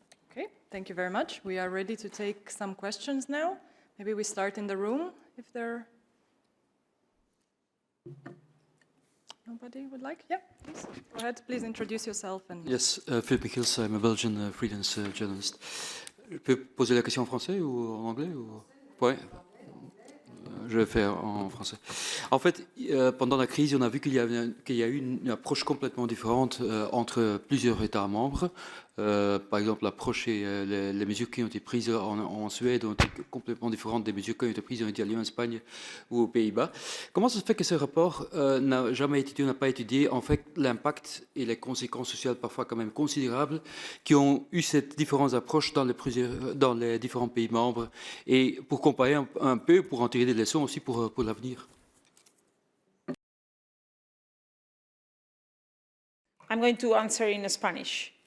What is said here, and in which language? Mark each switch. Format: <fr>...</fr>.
<en>Okay, thank you very much. We are ready to take some questions now. Maybe we start in the room, if there... Nobody would like? Yeah, please. Go ahead, please introduce yourself. And Yes, Philippe Michiels, I'm a Belgian freelance journalist.</en> <fr>Je peux poser la question en français ou en anglais ou... Ouais. Je vais faire en français. En fait, pendant la crise, on a vu qu'il y a eu une approche complètement différente entre plusieurs États membres. Par exemple, l'approche et les mesures qui ont été prises en Suède ont été complètement différentes des mesures qui ont été prises en Italie, en Espagne ou aux Pays-Bas. Comment ça se fait que ce rapport n'a jamais étudié, n'a pas étudié en fait l'impact et les conséquences sociales parfois quand même considérables qui ont eu cette différence d'approche dans les différents pays membres et pour comparer un peu, pour en tirer des leçons aussi pour l'avenir?</fr> <en>I'm going to answer in Spanish.</en>